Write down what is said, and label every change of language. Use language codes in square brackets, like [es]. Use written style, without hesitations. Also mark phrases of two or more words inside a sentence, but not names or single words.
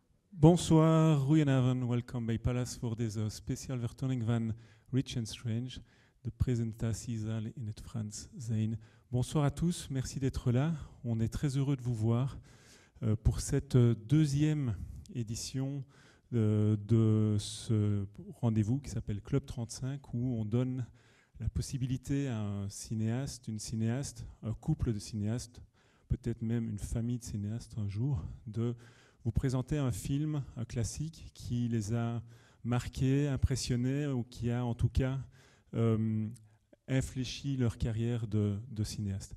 [fr] Bonsoir, [nl] goedenavond, welkom bij Palace voor deze speciale vertoning van Rich and Strange, de presentatie zal in het Frans zijn. [fr] Bonsoir à tous, merci d'être là. On est très heureux de vous voir pour cette deuxième édition de ce rendez-vous qui s'appelle Club 35, où on donne la possibilité à un cinéaste, une cinéaste, un couple de cinéastes, peut-être même une famille de cinéastes un jour, de vous présenter un film, un classique qui les a marqués, impressionnés ou qui a en tout cas infléchi leur carrière de cinéaste.